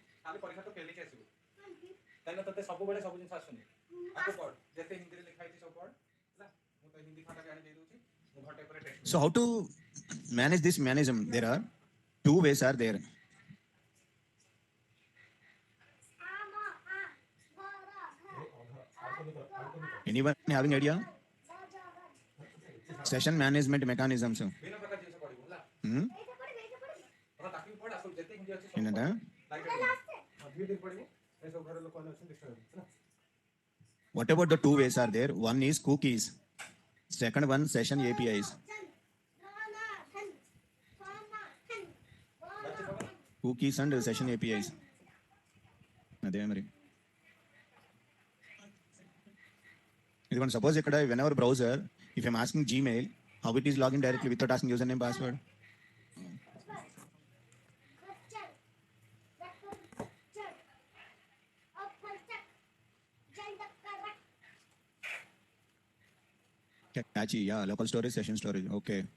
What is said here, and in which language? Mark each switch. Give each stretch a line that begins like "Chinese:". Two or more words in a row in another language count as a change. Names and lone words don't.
Odia: ଖାଲି ପରୀକ୍ଷା ତ ଫେଲିକି ଆସିବୁ ତାହେଲେ ତତେ ସବୁବେଳେ ସବୁ ଜିନିଷ ଆସୁନି ଆକୁ ପଢ ଯେତେ ହିନ୍ଦୀରେ ଲେଖା ହେଇଛି ସବୁ ପଢ ହେଲା ମୁଁ ତ ହିନ୍ଦୀ ଖାତାଟା ଆଣି ଦେଇ ଦଉଛି ମୁଁ ଘଣ୍ଟେ ପରେ ଟେଷ୍ଟ
English: So how to manage this mechanism? There are two ways are there. Anyone having idea? Session management mechanisms.
Odia: ବିଭିନ୍ନ ପ୍ରକାର ଜିନିଷ ପଢିବୁ ହେଲା Hmm? ତାକୁ ବି ପଢ ଆସୁ ଯେତେ ହିନ୍ଦୀ ଅଛି ସବୁ Innata? ଲାଇକ୍ ଦୁଇ ଦିନ ପଢିବୁ ଏ ସବୁ ଘରେ ଲୋକମାନେ ଅଛନ୍ତି ଦେଖିବାକୁ ହେଲା
English: What about the two ways are there? One is cookies. Second one session APIs. Cookies and session APIs.
Telugu: అదే మరి ఇదిగోండి సపోజ్ ఇక్కడ
English: whenever browser, if I'm asking Gmail, how it is login directly without asking username password? Catchy, yeah, local storage, session storage, okay.